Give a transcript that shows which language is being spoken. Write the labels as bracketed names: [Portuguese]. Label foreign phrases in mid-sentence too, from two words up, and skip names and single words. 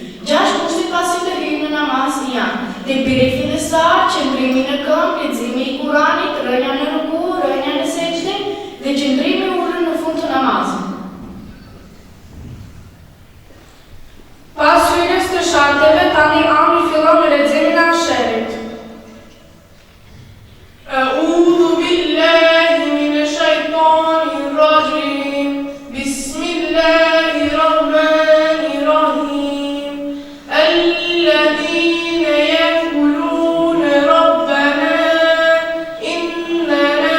[Albanian] 6 kushte pasi të hyjmë në namaz janë tekbiri fillestar, qëndrimi në këmbë, leximi i Kuranit, rënja në ruku, rënja në sejdë dhe qëndrimi ulur në fund të namazit. Pas hyrjes të sharteve, tani Ami fillon me leximin e Asherit. [Arabic] أعوذ بالله من الشيطان الرجيم بسم الله الرحمن الرحيم الذين يقولون ربنا إننا